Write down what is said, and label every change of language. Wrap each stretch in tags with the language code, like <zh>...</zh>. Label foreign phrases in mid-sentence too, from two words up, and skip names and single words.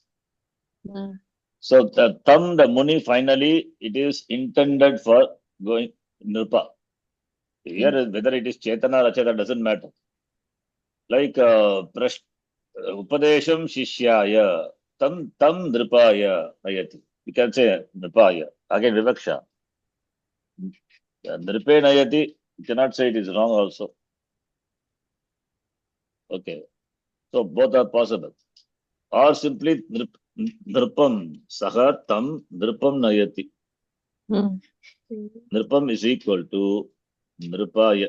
<en>So the tam, the Muni, finally, it is intended for going Nripa. Here, whether it is Chetana or Achetana doesn't matter.</en> <sa>Like उपदेशं शिष्याय, तं नृपाय नयति.</sa> <en>You can say Nripaya. Again,</en> <sa>विवक्षा। नृपे नयति,</sa> <en>you cannot say it is wrong also. Okay. So both are possible. Or simply</en> <sa>Nripam, सः तं नृपं नयति.</sa> <en>Nripam is equal to Nripaya.</en>